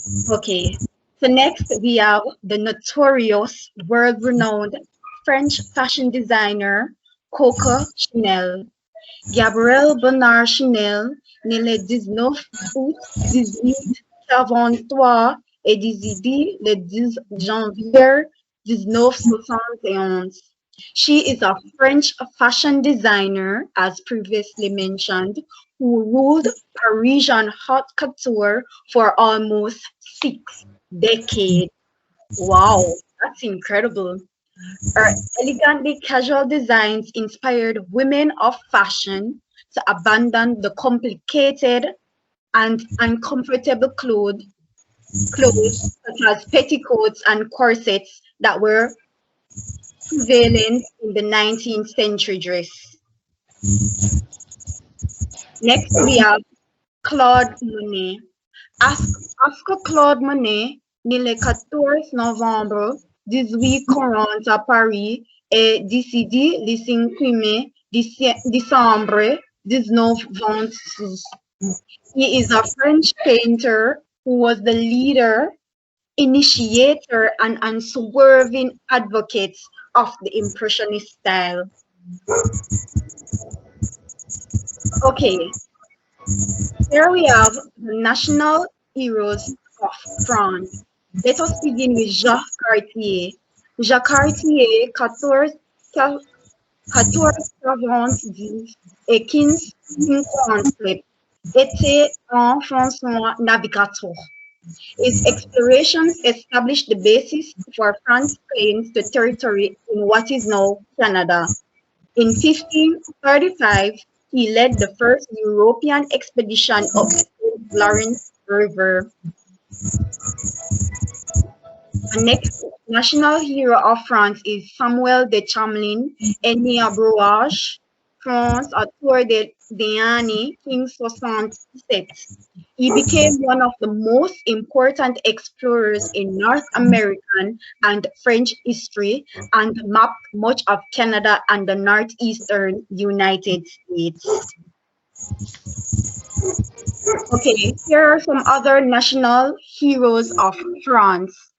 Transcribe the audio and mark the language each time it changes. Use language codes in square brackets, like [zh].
[en] Okay, so next we have the notorious, world-renowned French fashion designer Coco Chanel. [fr] Gabrielle Bernard Chanel, né le 19 août 1883 et décédé le 10 janvier 1971. [en] She is a French fashion designer, as previously mentioned, who ruled Parisian haute couture for almost 6 decades. Wow, that's incredible. Her elegantly casual designs inspired women of fashion to abandon the complicated and uncomfortable clothes such as petticoats and corsets that were prevalent in the 19th century dress. Next, we have Claude Monet. After [fr] Claude Monet, né le 14 novembre 1840 à Paris et décédé le 5 décembre 1926. [en] He is a French painter who was the leader, initiator, and unswerving advocate of the Impressionist style. Okay, here we have the national heroes of France. Let us begin with Jacques Cartier. [fr] Jacques Cartier, 1490 et 1557, était un Français navigateur. [en] His explorations established the basis for France's claims to territory in what is now Canada. In 1535, he led the first European expedition up the St. Lawrence River. The next national hero of France is Samuel de Champlain, [fr] né à Brouage, France, à Tour des années 1567. [en] He became one of the most important explorers in North American and French history and mapped much of Canada and the northeastern United States. Okay, here are some other national heroes of France.